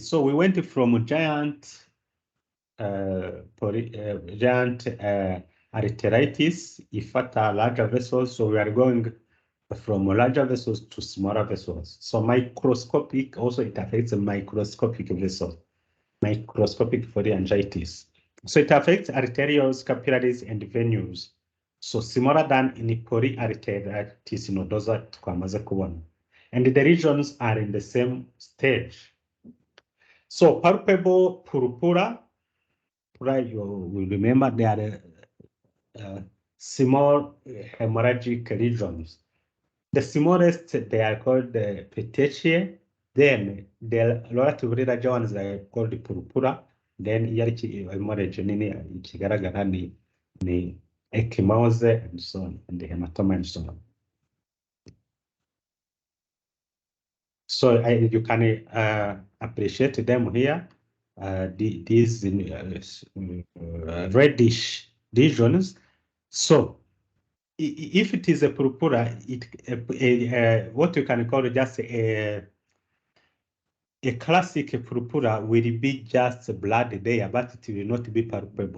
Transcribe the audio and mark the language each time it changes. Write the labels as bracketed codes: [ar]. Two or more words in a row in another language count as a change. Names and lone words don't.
[en] So we went from giant arteritis, ifata larger vessels. So we are going from larger vessels to smaller vessels. So microscopic also, it affects the microscopic vessels, microscopic polyangiitis. So it affects arterioles, capillaries, and venues. So similar than in polyarteritis nodosa [rn] twamaze kubona. [en] And the regions are in the same stage. So palpable purpura, you will remember they are small hemorrhagic regions. The smallest, they are called the petechiae. Then the relatively larger ones are called the purpura. Then hemorrhage [rn] nini ikigaragara ni [en] ecchymose and so on, and the hematoma and so on. So you can appreciate them here. These reddish lesions. So if it is a purpura, what you can call just a classic purpura will be just blood there, but it will not be palpable.